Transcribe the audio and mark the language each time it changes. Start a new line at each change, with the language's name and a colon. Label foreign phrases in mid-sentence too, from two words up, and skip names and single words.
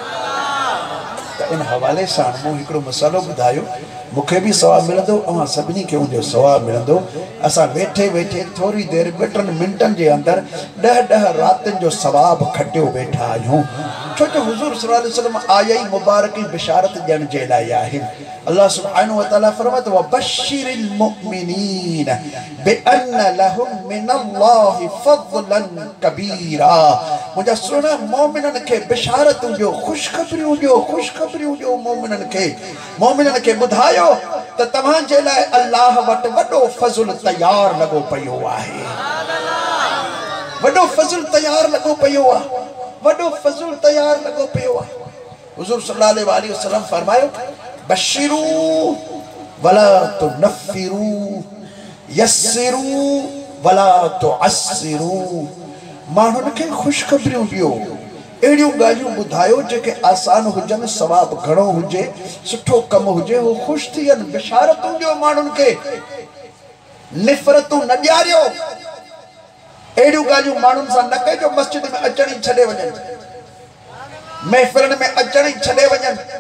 Sindhi: त इन हवाले सां मूं हिकिड़ो मसालो ॿुधायो, मूंखे भी सवाब मिलंदो, अवां सभिनी खे उनजो सवाब मिलंदो। असां वेठे वेठे थोड़ी देर 2-3 मिंटनि जे अंदर 10 रातियुनि जो सवाब खटियो वेठा आहियूं। छो जो हुजूर
Arabic: صلى الله عليه وسلم
Sindhi: आया ई मुबारक बिशारत ॾियण जे लाइ आहे।
Arabic: الله سبحانه وتعالى फरमाए وبشر المؤمنين بأن لهم من الله فضلا كبيرا.
Sindhi: मुंहिंजा सुहिणा मोमिननि खे बिशारतूं ॾियो, ख़ुशख़बरियूं ॾियो, ख़ुशख़बरियूं ॾियो मोमिननि खे ॿुधायो त तव्हांजे लाइ अल्लाह वटि वॾो फज़ल तयार लॻो पियो आहे, वॾो फज़ल तयार लॻो पियो आहे, वॾो फज़ल तयार लॻो पियो आहे।
Arabic: हुजूर صلى الله عليه وسلم फरमायो بشروا ولا تنفروا يسروا ولا تعسروا.
Sindhi: माण्हुनि खे ख़ुशख़बरियूं ॾियो, अहिड़ियूं ॻाल्हियूं ॿुधायो जेके आसान हुजनि, सवाब घणो हुजे, सुठो कमु हुजे, हो ख़ुशि थी वञनि। बिशारतूं ॾियो माण्हुनि खे, निफ़रतूं न ॾियारियो। अहिड़ियूं ॻाल्हियूं माण्हुनि सां न कजो मस्जिद में अचण ई छॾे वञनि, महफ़िलनि में अचण ई छॾे वञनि।